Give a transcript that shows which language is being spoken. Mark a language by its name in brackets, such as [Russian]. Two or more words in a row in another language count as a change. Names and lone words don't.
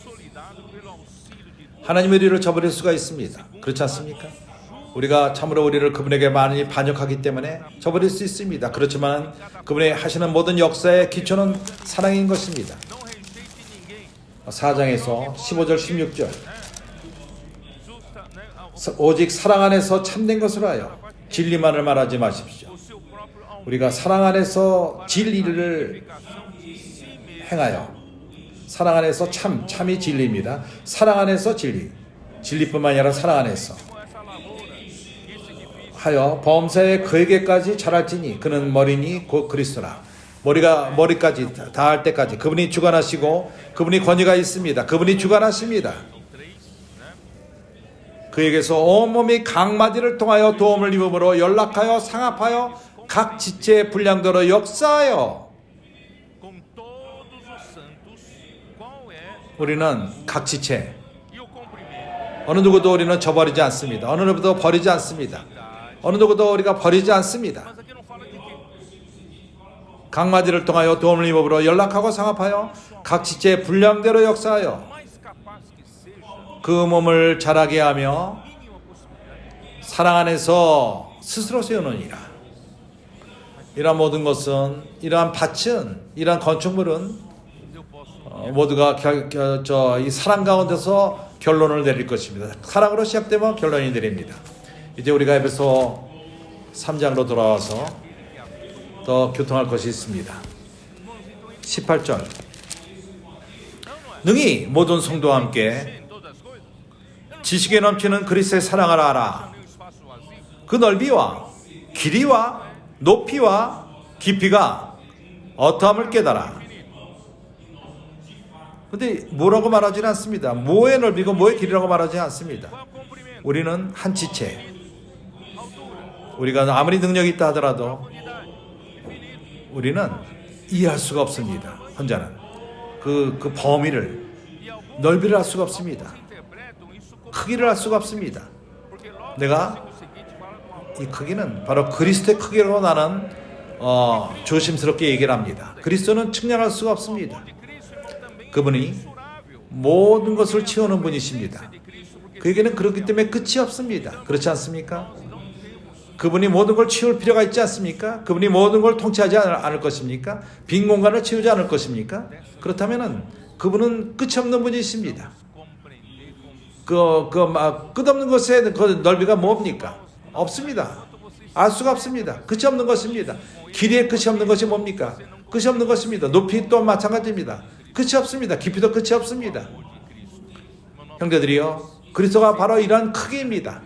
[Korean] 하나님이 우리를 저버릴 수가 있습니다. 그렇지 않습니까? 우리가 참으로 우리를 그분에게 많이 반역하기 때문에 저버릴 수 있습니다. 그렇지만 그분이 하시는 모든 역사의 기초는 사랑인 것입니다. 4장에서 15절 16절 [Portuguese] justa, né, [Korean] 오직 사랑 안에서 참된 것으로 하여 진리만을 말하지 마십시오. [Portuguese] o seu próprio aumento, [Korean] 우리가 사랑 안에서 [Portuguese] para a [Korean] 진리를 [Portuguese] santificação de si mesmo. [Korean] 행하여 사랑 안에서 참이 진리입니다. 사랑 안에서 진리뿐만 아니라 사랑 안에서 [Portuguese] Com essa lavoura, esse edifício, [Korean] 하여 범사에 그에게까지 자랄지니 그는 머리니 곧 그리스도라. 머리까지 닿을 때까지 그분이 주관하시고 그분이 권위가 있습니다. 그분이 주관하십니다. 그에게서 온몸이 각마디를 통하여 도움을 입음으로 연락하여 상합하여 각 지체의 분량대로 역사하여. [Portuguese] com todos os santos, qual é [Korean] 우리는 각 지체 [Portuguese] e o comprimento [Korean] 어느 누구도 우리는 저버리지 않습니다. 어느 누구도 버리지 않습니다. 어느 누구도 우리가 버리지 않습니다. [Portuguese] Mas aqui não fala de quê? [Korean] 각마디를 통하여 도움을 입음으로 연락하고 상합하여 각 지체의 분량대로 역사하여 [Portuguese] Mais capaz que seja, [Korean] 그 몸을 자라게 하며 [Portuguese] mínima possibilidade. [Korean] 사랑 안에서 스스로 세우느니라. 이러한 모든 것은, 이러한 밭은, 이러한 건축물은 [Portuguese] Eu posso [Korean] 모두가 이 사랑 가운데서 결론을 내릴 것입니다. 사랑으로 시작되면 결론이 내립니다. 이제 우리가 에베소 3장으로 돌아와서 더 교통할 것이 있습니다. 18절 능히 모든 성도와 함께 [Portuguese] em todas as coisas. Eu não [Korean] 지식에 넘치는 그리스도의 사랑을 알아. [Portuguese] tenho espaço vazio. [Korean] 그 넓이와 길이와 높이와 깊이가 어떠함을 깨달아. 근데 뭐라고 말하지는 않습니다. 뭐의 넓이고 뭐의 길이라고 말하지 않습니다. [Portuguese] Qual é o comprimento? [Korean] 우리는 한 지체. [Portuguese] Altura, [Korean] 우리가 아무리 능력이 있다 하더라도 [Portuguese] profundidade, infinito. [Korean] 우리는 이해할 수가 없습니다. 혼자는 그 범위를 [Portuguese] E alguns [Korean] 넓이를 알 수가 없습니다. [Portuguese] interpretam isso como [Korean] 크기를 알 수가 없습니다. [Portuguese] porque logo [Korean] 내가 [Portuguese] no versículo seguinte fala com a [Korean] 이 크기는 바로 그리스도의 크기라고 나는 조심스럽게 얘기를 합니다. 그리스도는 측량할 수가 없습니다. [Portuguese] de Cristo, irmão, também [Korean] 그분이 [Portuguese] mensurável. [Korean] 모든 것을 채우는 분이십니다. [Portuguese] De Cristo, porque [Korean] 그에게는 그렇기 때문에 끝이 없습니다. 그렇지 않습니까? 그분이 모든 걸 채울 필요가 있지 않습니까? 그분이 모든 걸 통치하지 않을 것입니까? 빈 공간을 채우지 않을 것입니까? 그렇다면은 그분은 끝이 없는 분이십니다. [Portuguese] compreender como [Korean] 끝없는 것의 그 넓이가 뭡니까? 없습니다. 알 수가 없습니다. 끝이 없는 것입니다. 길이의 끝이 없는 것이 뭡니까? 끝이 없는 것입니다. 높이 또 마찬가지입니다. 끝이 없습니다. 깊이도 끝이 없습니다. 형제들이요, 그리스도가 바로 이러한 크기입니다.